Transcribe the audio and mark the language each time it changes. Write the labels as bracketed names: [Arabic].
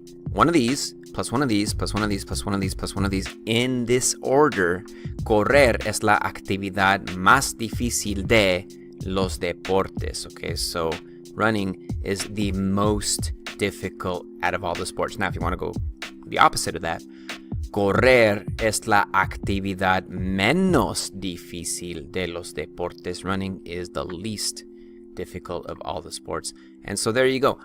[English] One of these, plus one of these, plus one of these, plus one of these, plus one of these. In this order, [Spanish] correr es la actividad más difícil de los deportes. [English] Okay, so running is the most difficult out of all the sports. Now, if you want to go the opposite of that, [Spanish] correr es la actividad menos difícil de los deportes. [English] Running is the least difficult of all the sports. And so there you go.